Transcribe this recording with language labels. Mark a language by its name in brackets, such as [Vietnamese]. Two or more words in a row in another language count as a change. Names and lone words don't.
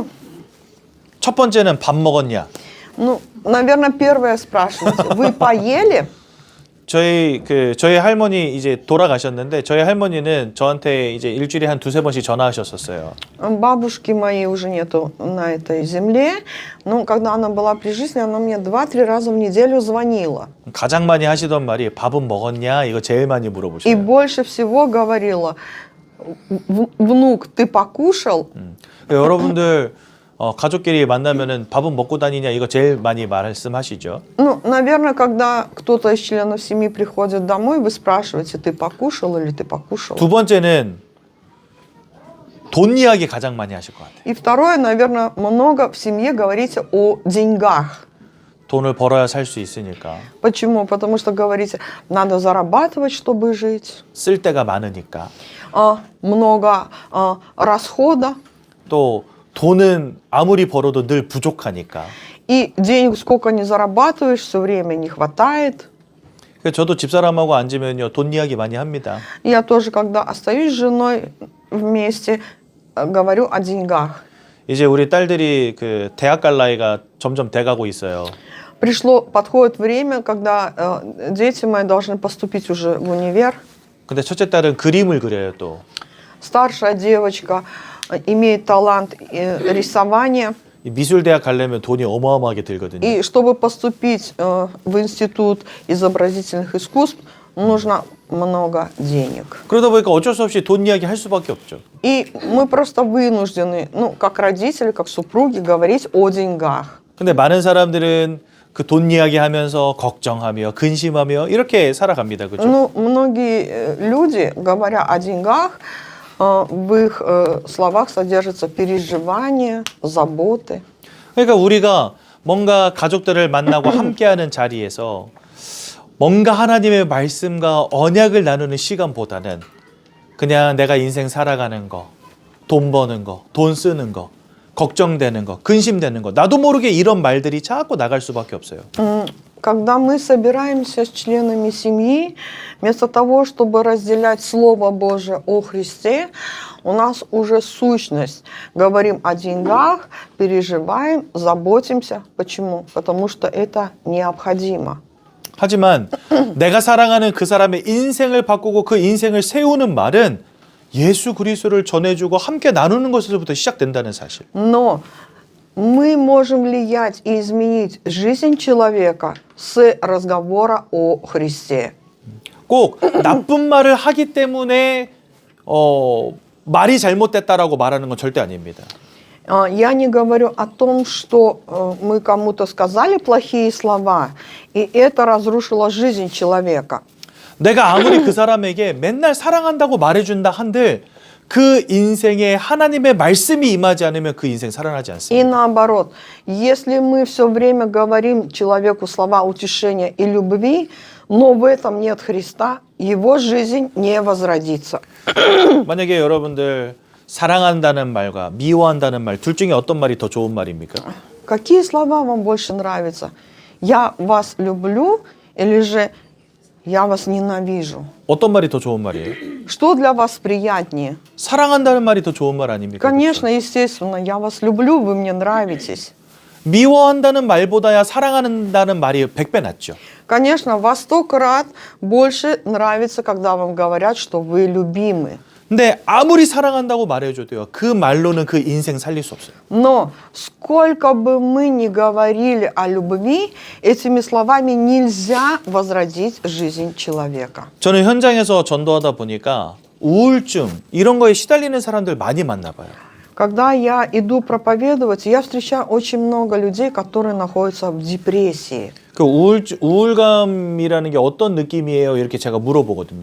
[Korean] 첫 번째는 밥 먹었냐? [Russian] Ну, наверное, первое спрашиваете. Вы поели? [Korean] 저희 할머니 이제 돌아가셨는데 저희 할머니는 저한테 이제 일주일에 한 두세 번씩 전화하셨었어요. [Russian] Бабушки моей уже нету на этой земле, но когда она была при жизни, она мне 2-3 раза в неделю звонила. [Korean] 가장 많이 하시던 말이 밥은 먹었냐? 이거 제일 많이 [Russian] И [Korean] 물어보셔요. [Russian] больше всего говорила: внук, ты покушал? [Korean] 여러분들 가족끼리 만나면은 밥은 먹고 다니냐? 이거 제일 많이 말씀하시죠. [Russian] Ну, наверное, когда кто-то из членов семьи приходит домой, вы спрашиваете: ты покушал или ты покушал? [Korean] 두 번째는 돈 이야기 가장 많이 하실 것 같아요. [Russian] И второе, наверное, много в семье говорите о деньгах. [Korean] 돈을 벌어야 살 수 있으니까. [Russian] Почему? Потому что говорите, надо зарабатывать, чтобы жить. [Korean] 쓸 데가 많으니까. [Russian] Много расхода. [Korean] 또 돈은 아무리 벌어도 늘 부족하니까. [Russian] И денег сколько ни зарабатываешь, все время не хватает. [Korean] 그래서 저도 집사람하고 앉으면요 돈 이야기 많이 합니다. [Russian] Я тоже, когда остаюсь с женой вместе, говорю о деньгах. [Korean] 이제 우리 딸들이 그 대학 갈 나이가 점점 돼가고 있어요. [Russian] Подходит время, когда дети мои должны поступить уже в универ. [Korean] 근데 첫째 딸은 그림을 그려요 또. [Russian] Старшая девочка имеет талант рисования. [Korean] 이 미술대학 가려면 돈이 어마어마하게 들거든요. [Russian] И чтобы поступить в институт изобразительных искусств, нужно много денег. [Korean] 그러다 보니까 어쩔 수 없이 돈 이야기 할 수밖에 없죠. [Russian] И мы просто вынуждены, как родители, как супруги, говорить о деньгах. [Korean] 근데 많은 사람들은 그 돈 이야기하면서 걱정하며 근심하며 이렇게 살아갑니다. 그렇죠? [Russian] Многие люди, говоря о деньгах, в их словах содержатся переживания, заботы. [Korean] 그러니까 우리가 뭔가 가족들을 만나고 함께하는 자리에서 뭔가 하나님의 말씀과 언약을 나누는 시간보다는 그냥 내가 인생 살아가는 거, 돈 버는 거, 돈 쓰는 거, 걱정되는 거, 근심되는 거, 나도 모르게 이런 말들이 자꾸 나갈 수밖에 없어요. [Russian] Когда мы собираемся с членами семьи, вместо того, чтобы разделять Слово Божие о Христе, у нас уже сущность. Говорим о деньгах, переживаем, заботимся. Почему? Потому что это необходимо. [Korean] 하지만 내가 사랑하는 그 사람의 인생을 바꾸고 그 인생을 세우는 말은 예수 그리스도를 전해주고 함께 나누는 것에서부터 시작된다는 사실. [Russian] Но мы можем влиять и изменить жизнь человека с разговора о Христе. [Korean] 꼭 나쁜 말을 하기 때문에 말이 잘못됐다라고 말하는 건 절대 아닙니다. [Russian] Я не говорю о том, что мы кому-то сказали плохие слова, и это разрушило жизнь человека. [Korean] 내가 아무리 그 사람에게 맨날 사랑한다고 말해준다 한들 그 인생에 하나님의 말씀이 임하지 않으면 그 인생 살아나지 [Russian] И [Korean] 않습니다. [Russian] наоборот, если мы все время говорим человеку слова утешения и любви, но в этом нет Христа, его жизнь не возродится. [Korean] 만약에 여러분들 사랑한다는 말과 미워한다는 말 둘 중에 어떤 말이 더 좋은 말입니까? [Russian] какие слова вам больше нравятся? Я вас люблю или же я вас ненавижу? [Korean] 어떤 말이 더 좋은 말이에요? [Russian] Что для вас приятнее? [Korean] 사랑한다는 말이 더 좋은 말 아닙니까? [Russian] Конечно, естественно, я вас люблю, вы мне нравитесь. [Korean] 미워한다는 말보다야 사랑한다는 말이 100배 낫죠. [Russian] Конечно, во 100 крат больше нравится, когда вам говорят, что вы любимы. [Korean] 근데 아무리 사랑한다고 말해줘도요, 그 말로는 그 인생 살릴 수 없어요. [Russian] Но сколько бы мы ни говорили о любви, этими словами нельзя возродить жизнь человека. [Korean] 저는 현장에서 전도하다 보니까 우울증 이런 거에 시달리는 사람들 많이 만나봐요. [Russian] Когда я иду проповедовать, я встречаю очень много людей, которые находятся в депрессии. [Korean] 그 우울감이라는 게 어떤 느낌이에요? 이렇게 제가 물어보거든요.